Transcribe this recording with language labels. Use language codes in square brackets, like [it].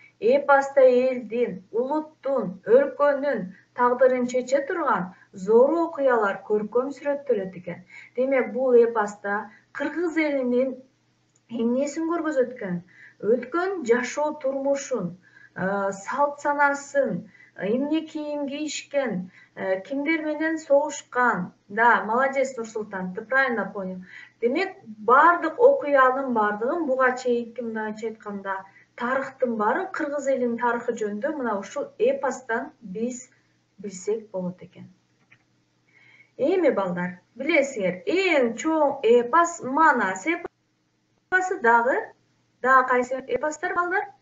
[ky] Эпоста элдин, улуттун, өлкөнүн тагдырын чече турган зор окуялар көркөм сүрөттөлөт экен. Демек, бул эпоста кыргыз элинин эмнесин көргөзөт экен? Өткөн жашоо турмушун, салт санасын, эмне кийим кийишкен, кимдер менен согушкан. [ru] Да, молодец, Нурсултан, ты правильно понял. [ky] Демек, бардык окуянын бардыгын буга чейинки мындайча айтканда тарыхтын баарын кыргыз элинин тарыхы жөнүндө мына ушул эпостон биз билсек болот экен. Эми балдар, билесиңер, эң чоң эпос Манас эпосу дагы кайсы эпостор балдар?